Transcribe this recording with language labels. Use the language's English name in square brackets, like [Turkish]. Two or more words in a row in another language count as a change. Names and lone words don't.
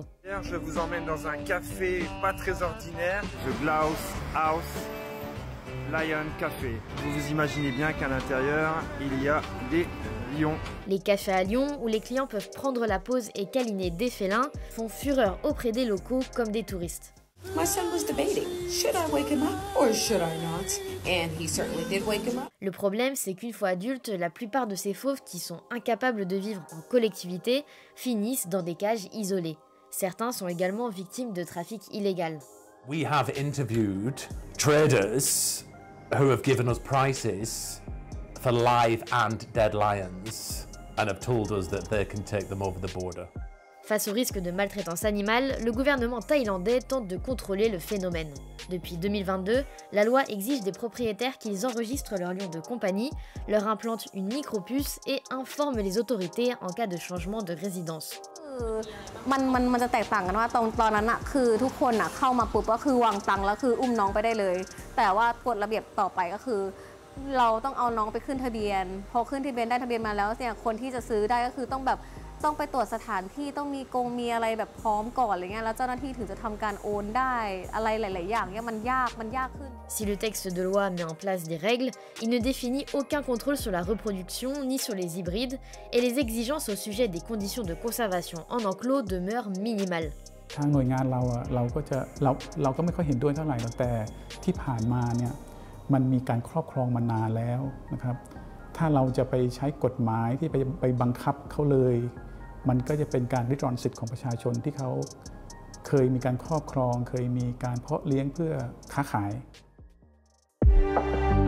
[French] Je vous emmène dans un café pas très ordinaire, The Blouse House Lion Café. Vous vous imaginez bien qu'à l'intérieur, il y a des lions. Les cafés à Lyon, où les clients peuvent prendre la pause et câliner des félins, font fureur auprès des locaux comme des touristes. [English] My son was debating, should I wake him up or should I not? And he certainly did wake him up. [French] Le problème, c'est qu'une fois adultes, la plupart de ces fauves qui sont incapables de vivre en collectivité finissent dans des cages isolées. Certains sont également victimes de trafic illégal. [English] We have interviewed traders who have given us prices for live and dead lions and have told us that they can take them over the border. [French] Face au risque de maltraitance animale, le gouvernement thaïlandais tente de contrôler le phénomène. Depuis 2022, la loi exige des propriétaires qu'ils enregistrent leurs lions de compagnie, leur implantent une micropuce et informent les autorités en cas de changement de résidence. [Thai] มันจะแตกต่างกันว่าตอนนั้นน่ะคือทุกคนน่ะเข้ามาปุ๊บก็คือวางตังค์แล้วคืออุ้มน้องไปได้เลยแต่ว่ากฎระเบียบต่อไปก็คือเราต้องเอาน้องไปขึ้นทะเบียนพอขึ้นทะเบียนได้ทะเบียนมาแล้วเนี่ยคนที่จะซื้อได้ก็คือต้องไปตรวจสถานที่ต้องมีกงมีอะไรแบบพร้อมก่อนอะไรเงี้ยแล้วเจ้าหน้าที่ถึงจะทำการโอนได้อะไรหลายๆอย่างเนี่ยมันยากขึ้น [French] Si le texte de loi met en place des règles, il ne définit aucun contrôle sur la reproduction ni sur les hybrides et les exigences au sujet des conditions de conservation en enclos demeurent minimales. [Thai] ทางหน่วยงานเราก็ไม่ค่อยเห็นด้วยเท่าไหร่แต่ที่ผ่านมาเนี่ยมันมีการครอบครองมานานแล้วนะครับถ้าเราจะไปใช้กฎหมายที่ไปบังคับเขาเลยมันก็จะเป็นการริดรอนสิทธิ์ของประชาชนที่เขาเคยมีการครอบครองเคยมีการเพาะเลี้ยงเพื่อค้าขาย